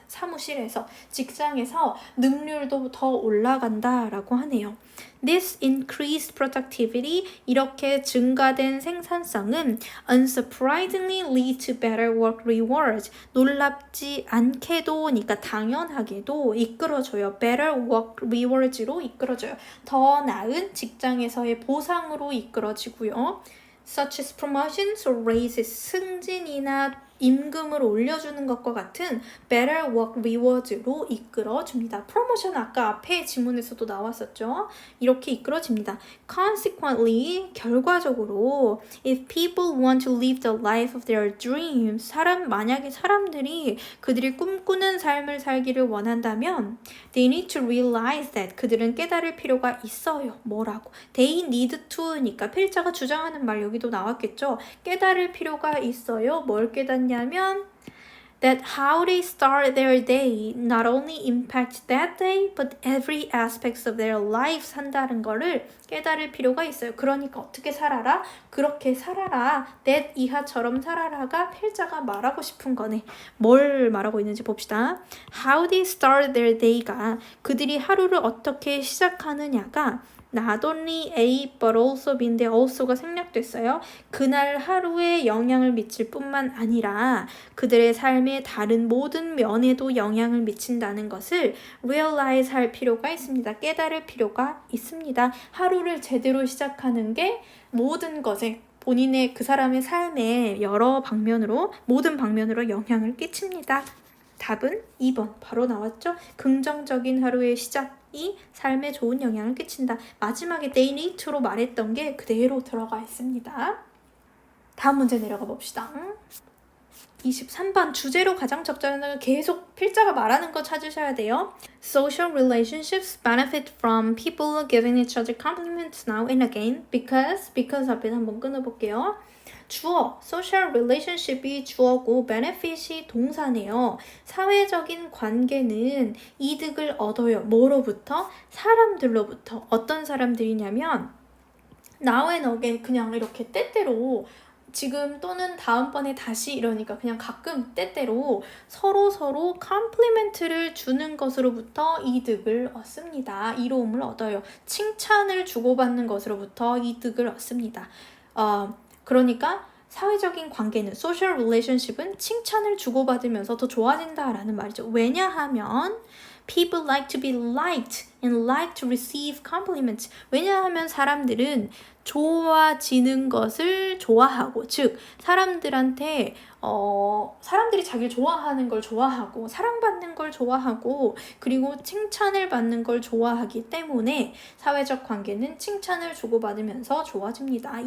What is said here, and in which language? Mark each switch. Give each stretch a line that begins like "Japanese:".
Korean: 사무실에서, 직장에서 능률도 더 올라간다라고 하네요.
English: This increased productivity,
Korean: 이렇게 증가된 생산성은
English: unsurprisingly lead to better work rewards.
Korean: 놀랍지 않게도, 그러니까 당연하게도 이끌어줘요. Better work rewards로 이끌어줘요. 더 나은 직장에서의 보상으로 이끌어지고요.
English: Such as promotions or raises,
Korean: 승진이나 임금을 올려주는 것과 같은
English: better work reward
Korean: 로 이끌어줍니다. 프로모션 아까 앞에 지문에서도 나왔었죠. 이렇게 이끌어집니다.
English: Consequently,
Korean: 결과적으로
English: if people want to live the life of their dreams,
Korean: 만약에 사람들이 그들이 꿈꾸는 삶을 살기를 원한다면
English: they need to realize that,
Korean: 그들은 깨달을 필요가 있어요. 뭐라고?
English: They need to
Korean: 니까 필자가 주장하는 말 여기도 나왔겠죠. 깨달을 필요가 있어요. 뭘 깨닫냐면
English: that how they start their day not only impacts that day but every aspect of their lives
Korean: 한다는 거를 깨달을 필요가 있어요. 그러니까 어떻게 살아라? 그렇게 살아라. that 이하처럼 살아라가 필자가 말하고 싶은 거네. 뭘 말하고 있는지 봅시다.
English: how they start their day
Korean: 가 그들이 하루를 어떻게 시작하느냐가 not only A but also B인데 also가 생략됐어요. 그날 하루에 영향을 미칠 뿐만 아니라 그들의 삶의 다른 모든 면에도 영향을 미친다는 것을 realize 할 필요가 있습니다. 깨달을 필요가 있습니다. 하루를 제대로 시작하는 게 모든 것에 본인의 그 사람의 삶의 모든 방면으로 영향을 끼칩니다. 답은 2번 바로 나왔죠? 긍정적인 하루의 시작이 삶에 좋은 영향을 끼친다. 마지막에 they need to로 말했던 게 그대로 들어가 있습니다. 다음 문제 내려가 봅시다. 23번 주제로 가장 적절한 계속 필자가 말하는 거 찾으셔야 돼요.
English: Social relationships benefit from people giving each other compliments now and again because
Korean: 앞에서 한번 끊어볼게요. 주어, social relationship이 주어고 benefit이 동사네요. 사회적인 관계는 이득을 얻어요. 뭐로부터? 사람들로부터. 어떤 사람들이냐면 now and again 그냥 이렇게 때때로 지금 또는 다음번에 다시 이러니까 그냥 가끔 때때로 서로 컴플리멘트를 주는 것으로부터 이득을 얻습니다. 이로움을 얻어요. 칭찬을 주고받는 것으로부터 이득을 얻습니다. 그러니까 사회적인 관계는 social relationship은 칭찬을 주고받으면서 더 좋아진다라는 말이죠. 왜냐하면
English: people like to be liked and like to receive compliments.
Korean: 왜냐하면 사람들은 좋아지는 것을 좋아하고, 즉 사람들한테 사람들이 자기를 좋아하는 걸 좋아하고 사랑받는 걸 좋아하고 그리고 칭찬을 받는 걸 좋아하기 때문에 사회적 관계는 칭찬을 주고받으면서 좋아집니다.